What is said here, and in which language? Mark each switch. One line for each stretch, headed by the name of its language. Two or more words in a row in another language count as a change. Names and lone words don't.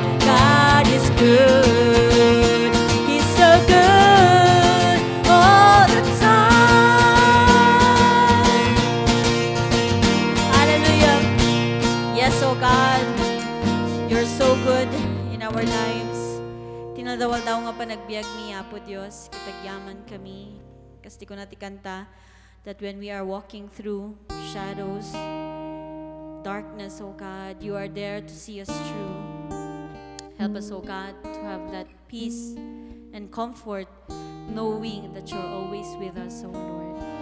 English: God is good. He's so good all the time. Hallelujah. Yes, oh God, you're so good in our lives.
Iloko: Tinadawal daw nga panagbiag mi, Apo Diyos, kitagyaman kami. Kasi ko natikanta
English: that when we are walking through shadows, darkness, oh God, you are there to see us through. Help us, oh God, to have that peace and comfort knowing that you're always with us, oh Lord.